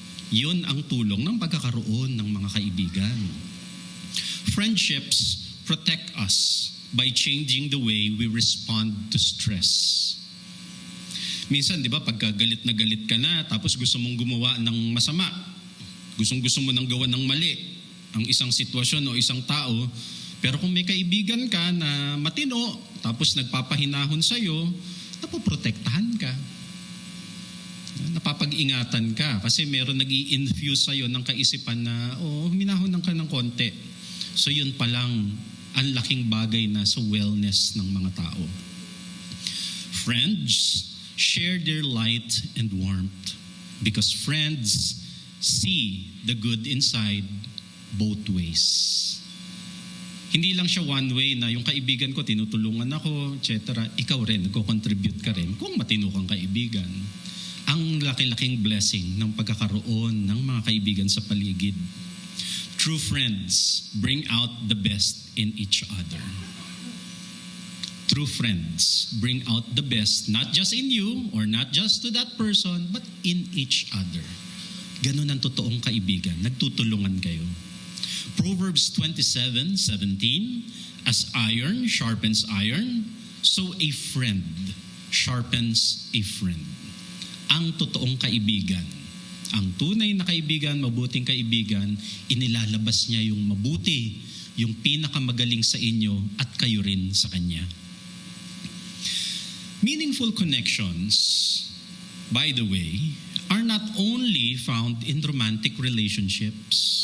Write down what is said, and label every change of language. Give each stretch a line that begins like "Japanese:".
Filipino: Yun ang tulong ng pagkakaroon ng mga kaibigan.
English: Friendships protect us by changing the way we respond to stress.
Filipino: Minsan, di ba, pagka galit ka na, tapos gusto mong gumawa ng masama, gusto mo nang gawa ng mali, ang isang sitwasyon o isang tao, pero kung may kaibigan ka na matino, tapos nagpapahinahon sa'yo, napoprotektahan ka. Napapag-ingatan ka kasi meron nag-i-infuse sa'yo ng kaisipan na, huminahon ka ng konti. So yun palang ang laking bagay na sa wellness ng mga tao.
English: Friends share their light and warmth because friends see the good inside both ways.
Filipino: Hindi lang siya one way na yung kaibigan ko, tinutulungan ako, etc. Ikaw rin, nagko-contribute ka rin kung matino kang kaibigan. Ang laki-laking blessing ng pagkakaroon ng mga kaibigan sa paligid.
English: True friends bring out the best in each other. True friends bring out the best not just in you or not just to that person, but in each other.
Filipino: Ganun ang totoong kaibigan. Nagtutulungan kayo.
English: Proverbs 27:17, as iron sharpens iron, so a friend sharpens a friend.
Filipino: Ang totoong kaibigan, ang tunay na kaibigan, mabuting kaibigan, inilalabas niya yung mabuti, yung pinakamagaling sa inyo at kayo rin sa kanya.
English: Meaningful connections, by the way, are not only found in romantic relationships.